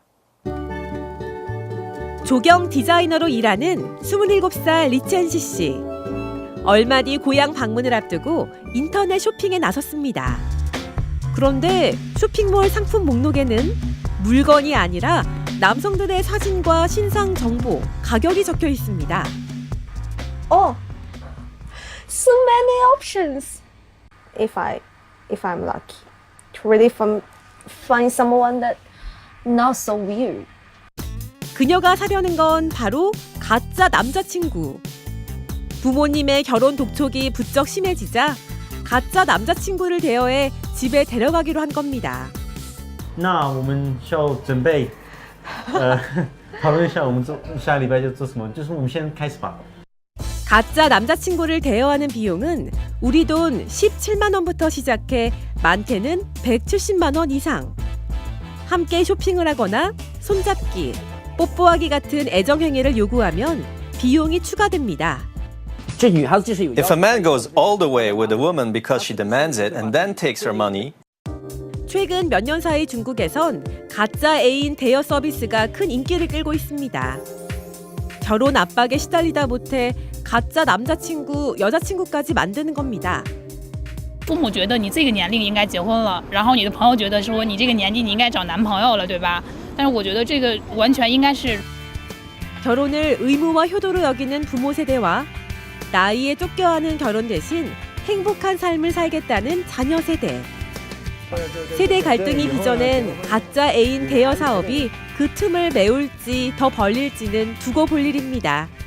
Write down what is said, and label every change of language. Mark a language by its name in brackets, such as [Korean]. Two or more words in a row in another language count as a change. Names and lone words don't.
[Korean] 조경 디자이너로 일하는 27살 리첸시 씨. 얼마 뒤 고향 방문을 앞두고 인터넷 쇼핑에 나섰습니다. 그런데 쇼핑몰 상품 목록에는 물건이 아니라 남성들의 사진과 신상 정보, 가격이 적혀 있습니다. [English] Oh, so many options. If I'm lucky to really find someone that not so weird. [Korean] 그녀가 사려는 건 바로 가짜 남자친구. 부모님의 결혼 독촉이 부쩍 심해지자 가짜 남자친구를 대여해 집에 데려가기로 한 겁니다. [Chinese] 那我们需要准备讨论一下我们下礼拜就做什么就是我们先开始吧 [Korean] 가짜 남자친구를 대여하는 비용은 우리 돈 17만 원부터 시작해 많게는 170만 원 이상. 함께 쇼핑을 하거나 손잡기, 뽀뽀하기 같은 애정행위를 요구하면 비용이 추가됩니다. [English] If a man goes all the way with a woman because she demands it and then takes her money, [Korean] 최근 몇 년 사이 중국에선 가짜 애인 대여 서비스가 큰 인기를 끌고 있습니다. 결혼 압박에 시달리다 못해 가짜 남자친구, 여자친구까지 만드는 겁니다. [Chinese] 父母觉得你这个年龄应该结婚了，然后你的朋友觉得说你这个年纪你应该找男朋友了，对吧？但是我觉得这个完全应该是 [Korean] 결혼을 의무와 효도로 여기는 부모 세대와 나이에 쫓겨하는 결혼 대신 행복한 삶을 살겠다는 자녀 세대. 세대 갈등이 빚어낸 가짜 애인 대여 사업이 그 틈을 메울지 더 벌릴지는 두고 볼 일입니다.